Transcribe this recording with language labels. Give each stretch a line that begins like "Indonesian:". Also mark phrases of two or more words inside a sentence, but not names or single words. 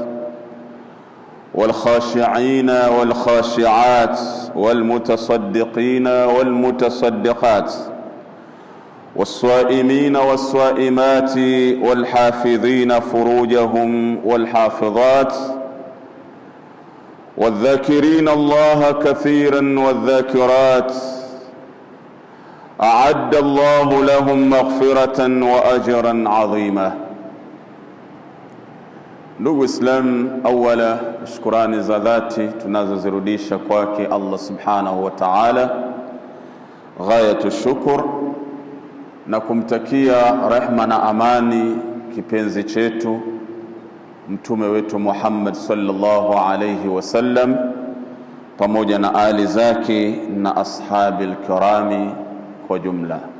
Arabic: والخاشعين والخاشعات والمتصدقين والمتصدقات والصائمين والصائمات والحافظين فروجهم والحافظات والذاكرين الله كثيرا والذاكرات أعد الله لهم مغفرة وأجرا عظيما.
Swahili: Ndugu Islam, awala shukrani za dhati tunazozirudisha kwake Allah
Arabic: سبحانه وتعالى, غاية شكر,
Swahili: na kumtakia rehma na amani kipenzi chetu mtume wetu Muhammad
Arabic: صلى الله عليه وسلم
Swahili: pamoja na ali zake na
Arabic: أصحاب الكرام
Swahili: kwa jumla.